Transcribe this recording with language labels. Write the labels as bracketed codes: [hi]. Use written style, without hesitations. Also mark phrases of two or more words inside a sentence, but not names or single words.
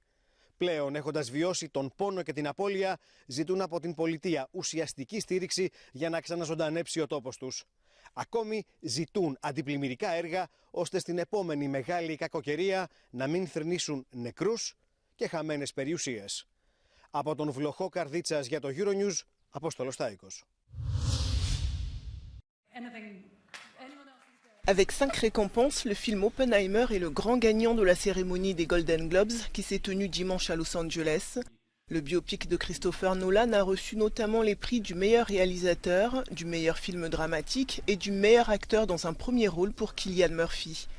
[el] Πλέον, έχοντας βιώσει τον πόνο και την απώλεια, ζητούν από την πολιτεία ουσιαστική στήριξη για να ξαναζωντανέψει ο τόπος τους. Ακόμη ζητούν αντιπλημμυρικά έργα, ώστε στην επόμενη μεγάλη κακοκαιρία να μην θρηνήσουν νεκρούς και χαμένες περιουσίες. Από τον Βλοχό Καρδίτσας για το Euronews, Απόστολος Τάικος. [fr] Avec 5 récompenses, le film Oppenheimer est le grand gagnant de la cérémonie des Golden Globes qui s'est tenue dimanche à Los Angeles. Le biopic de Christopher Nolan a reçu notamment les prix du meilleur réalisateur, du meilleur film dramatique et du meilleur acteur dans un premier rôle pour Cillian Murphy.